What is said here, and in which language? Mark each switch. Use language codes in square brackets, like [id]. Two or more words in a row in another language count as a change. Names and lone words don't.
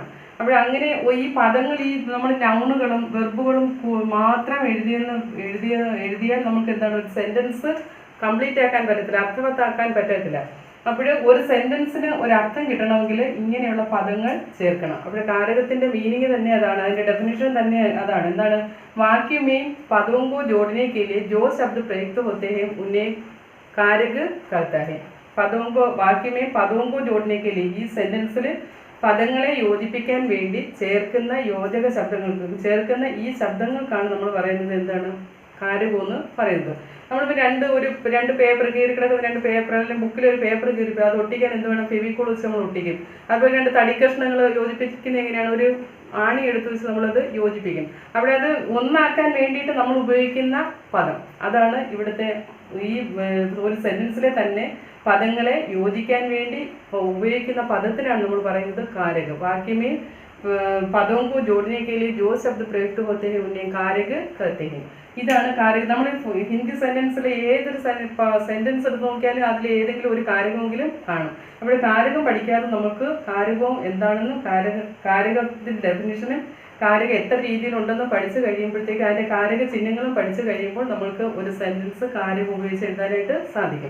[ml] അപ്പോൾ അങ്ങനെ ഈ പദങ്ങൾ, ഈ നമ്മൾ നൗണുകളും വെർബുകളും മാത്രം എഴുതിയാൽ നമുക്ക് എന്താണ്, ഒരു [en] sentence complete [ml] ആക്കാൻ പറ്റത്തില്ല, അർത്ഥവത്താക്കാൻ പറ്റത്തില്ല. അപ്പോൾ ഒരു സെൻറ്റൻസിന് ഒരു അർത്ഥം കിട്ടണമെങ്കിൽ ഇങ്ങനെയുള്ള പദങ്ങൾ ചേർക്കണം. അപ്പോൾ കാരകത്തിന്റെ മീനിങ് തന്നെ അതാണ്, അതിന്റെ ഡെഫിനിഷൻ തന്നെ അതാണ്. എന്താണ്? [hi] वाक्य में पदों को जोड़ने के लिए जो शब्द प्रयुक्त होते हैं उन्हें कारक कहता है. वाक्य में पदों को जोड़ने के लिए [ml] ഈ സെന്റൻസിൽ പദങ്ങളെ യോജിപ്പിക്കാൻ വേണ്ടി ചേർക്കുന്ന ഈ ശബ്ദങ്ങൾക്കാണ് നമ്മൾ പറയുന്നത് എന്താണ്? കാരകം എന്ന് പറയുന്നത്. നമ്മളിപ്പോൾ രണ്ട് പേപ്പർ കീറിക്കിടക്കുന്ന രണ്ട് പേപ്പർ, അല്ലെങ്കിൽ ബുക്കിലൊരു പേപ്പർ കീറിപ്പോൾ അത് ഒട്ടിക്കാൻ എന്ത് വേണം? ഫെവിക്കോൾ വെച്ച് നമ്മൾ ഒട്ടിക്കും. അതുപോലെ രണ്ട് തടിക്കഷ്ണങ്ങൾ യോജിപ്പിക്കുന്നത് എങ്ങനെയാണ്? ഒരു ആണി എടുത്ത് വെച്ച് നമ്മളത് യോജിപ്പിക്കും. അവിടെ അത് ഒന്നാക്കാൻ വേണ്ടിയിട്ട് നമ്മൾ ഉപയോഗിക്കുന്ന പദം, അതാണ് ഇവിടുത്തെ ഈ ഒരു സെന്റൻസിലെ തന്നെ പദങ്ങളെ യോജിക്കാൻ വേണ്ടി ഉപയോഗിക്കുന്ന പദത്തിനാണ് നമ്മൾ പറയുന്നത് കാരക്. [hi] वाक्य में पदों को जोड़ने के लिए जो शब्द प्रयुक्त होते हैं उन्हें कारक कहते हैं. [ml] ഇതാണ് കാരകം. നമ്മൾ ഹിന്ദി സെന്റൻസിൽ ഏതൊരു സെന്റൻസ് എടുത്ത് നോക്കിയാലും അതിൽ ഏതെങ്കിലും ഒരു കാരകമെങ്കിലും കാണും. അപ്പോൾ കാരകം പഠിക്കാതെ നമുക്ക് കാരകവും എന്താണെന്നും കാരകത്തിന്റെ ഡെഫിനിഷനും കാരകം എത്ര രീതിയിലുണ്ടെന്ന് പഠിച്ചു കഴിയുമ്പോഴത്തേക്ക് അതിൻ്റെ കാരക ചിഹ്നങ്ങളും പഠിച്ചു കഴിയുമ്പോൾ നമ്മൾക്ക് ഒരു സെൻറ്റൻസ് കാരകം ഉപയോഗിച്ച് എഴുതാനായിട്ട് സാധിക്കും.